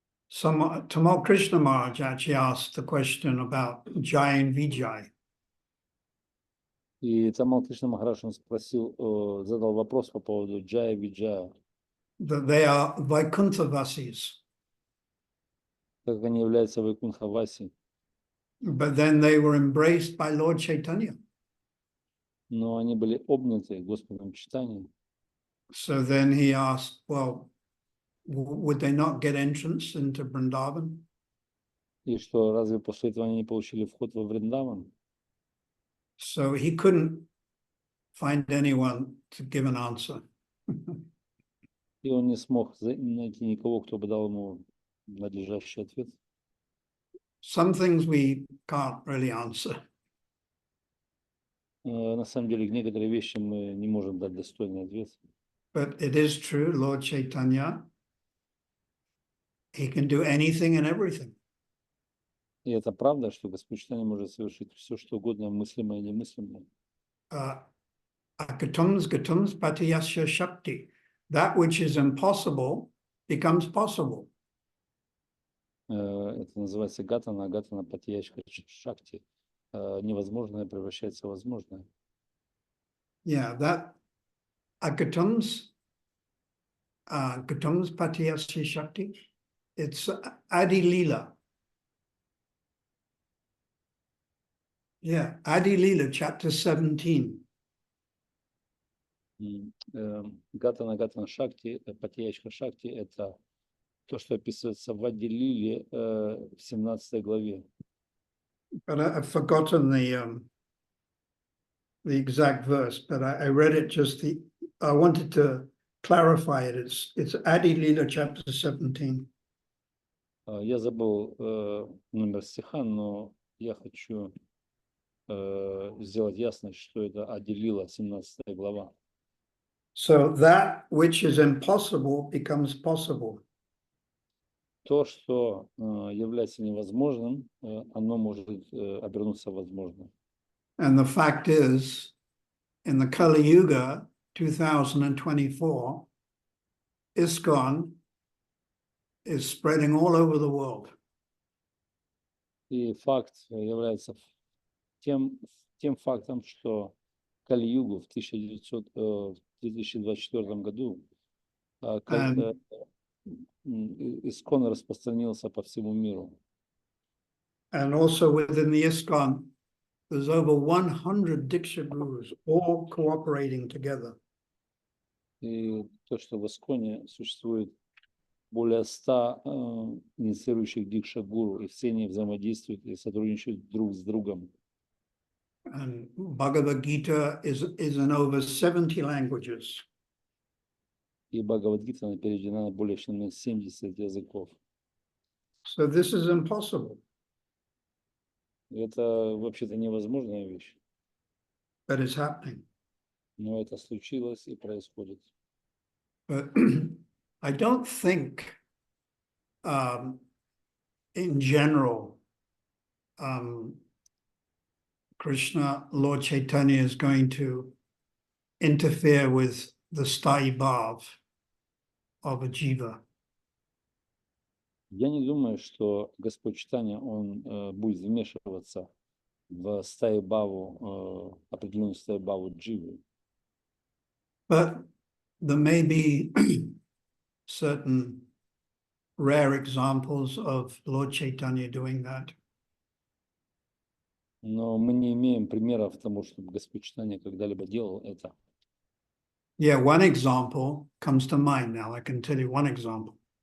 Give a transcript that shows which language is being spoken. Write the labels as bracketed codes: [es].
[en] Tamal Krishna Maharaj actually asked the question about Jai and Vijay. [ru] И Тамал Кришна Махарадж, он задал вопрос по поводу Джая и Виджая. [en] That they are Vaikuntha Vasis. [ru] Как они являются Вайкунтха-васи. [en] But then they were embraced by Lord Chaitanya. [ru] Но они были обняты Господом Чайтаньей. [en] So then he asked, well, would they not get entrance into Vrindavan? [ru] И что, разве после этого они не получили вход во Вриндаван? [en] So he couldn't find anyone to give an answer. [ru] И он не смог найти никого, кто бы дал ему надлежащий ответ. [en] Some things we can't really answer. [ru] На самом деле, некоторые вещи мы не можем дать достойный ответ. [en] But it is true, Lord Chaitanya, he can do anything and everything. [ru] И это правда, что Господь Чайтанья может совершить все, что угодно, мыслимое и немыслимое. [en] Akatums gatums patiyasya shakti. That which is impossible becomes possible. [ru] Это называется гатана патияшка шакти. Невозможное превращается в возможное. [en] Yeah, that Agatam's Patiyasi Shakti, it's Adi Lila. Yeah, Adi Lila, chapter 17. [ru] Гатана шакти, патияшка шакти, это то, что описывается в Адилиле в 17 главе. [en] But I've forgotten the exact verse, but I read it I wanted to clarify it. It's Adi Lila, chapter 17. [ru] Я забыл номер стиха, но я хочу сделать ясность, что это Адилила, 17 глава. [en] So that which is impossible becomes possible. [ru] То, что является невозможным, оно может обернуться возможным. [en] And the fact is, in the Kali Yuga 2024, ISKCON is spreading all over the world. [ru] И факт является тем фактом, что в Кали-югу в 2024 году ИСККОН распространился по всему миру. [en] And also within the ISKCON, there's over 100 Diksha Gurus all cooperating together. [ru] И то, что в ИСККОНе существует более 100 инициирующих дикша-гуру, и все они взаимодействуют и сотрудничают друг с другом. [en] And Bhagavad Gita is in over 70 languages. [ru] И Бхагавад-гита переведена на более чем 70 языков. [en] So this is impossible. [ru] Это вообще-то невозможная вещь. [en] But it's happening. [ru] Но это случилось и происходит. [en] But I don't think, in general, Krishna, Lord Chaitanya is going to interfere with the sthayi bhav of a jiva. [ru] Я не думаю, что Господь Чайтанья, он будет вмешиваться в стаи баву, определенную стаю баву дживы. [en] But there may be certain rare examples of Lord Chaitanya doing that. [ru] Но мы не имеем примеров тому, чтобы Господь Чайтанья когда-либо делал это. [en] Yeah, one example comes to mind now. I can tell you one example.